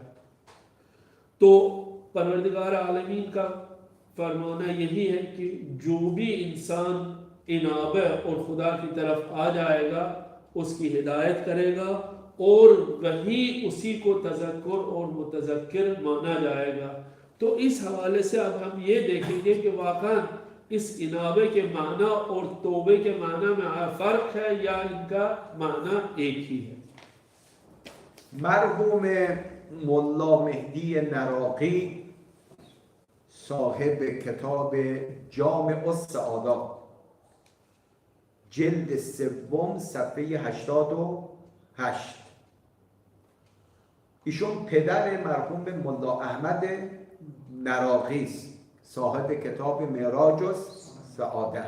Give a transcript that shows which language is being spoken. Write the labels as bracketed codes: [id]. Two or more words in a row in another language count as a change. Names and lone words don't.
[hi] तो परवरदिगार आलमीन का फरमाना यही है कि जो भी इंसान इनाबे और खुदा की तरफ आ जाएगा उसकी हिदायत करेगा और वही उसी को तज़क्कुर और मुतज़क्किर माना जाएगा। तो इस हवाले से अब हम ये देखेंगे कि वाक़ई इस इनाबे के माना और तौबे के माना में फ़र्क है या इनका माना एक ही है? [fa] مرحوم ملا مهدی نراقی صاحب کتاب جامع السعادات جلد سوم صفحه 88 ایشون پدر مرحوم ملا احمد نراقی است، صاحب کتاب معراج السعادت.